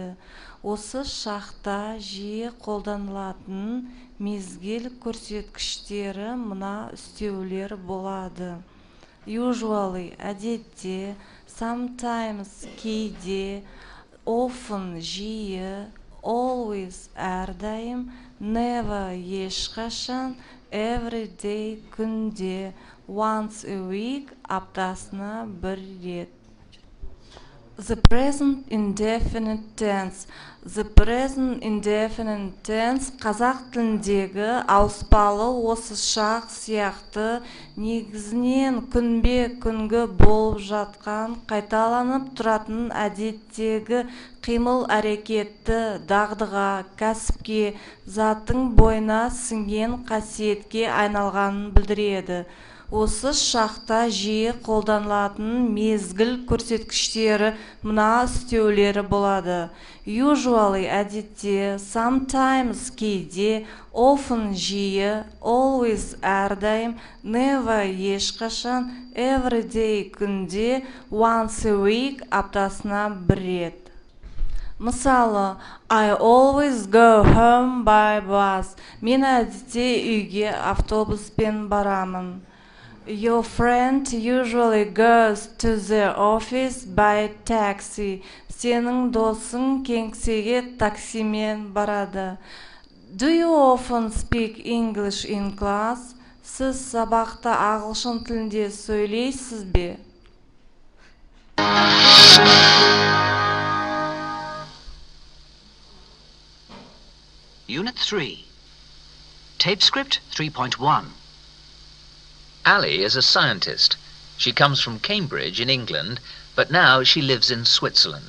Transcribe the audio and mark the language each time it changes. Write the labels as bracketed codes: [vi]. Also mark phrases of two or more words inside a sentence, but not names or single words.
[kk] Осы шақта жиі қолданылатын мезгіл көрсеткіштері мына үстеулер болады. Usually әдетте, sometimes кейде, often жиі, always әрдайым, never ешқашан, [en] every day [kk] күнде, [en] once a week [kk] аптасына бір рет. [en] The present indefinite tense. The present indefinite tense [kk] қазақ тіліндегі ауыспалы осы шақ сияқты негізінен күнбе-күнгі болып жатқан, қайталанып тұратын әдеттегі қимыл-әрекетті дағдыға, кәсіпке, заттың бойына сіңген қасиетке айналғанын білдіреді. Осы шақта жиі қолданылатын мезгіл көрсеткіштері мына үстеулері болады. Usually әдетте, sometimes кейде, often жиі, always әрдайым, never ешқашан, [en] every day [kk] күнде, [en] once a week [kk] аптасына бір рет. Мысалы, [en] I always go home by bus. [kk] Мен әдетте үйге автобуспен барамын. [en] Your friend usually goes to the office by taxi. [kk] Сенің досың кеңсеге таксимен барады. [en] Do you often speak English in class? [kk] Сіз сабақта ағылшын тілінде сөйлейсіз бе? [en] Unit 3. Tape script 3.1. Ali is a scientist. She comes from Cambridge in England, but now she lives in Switzerland.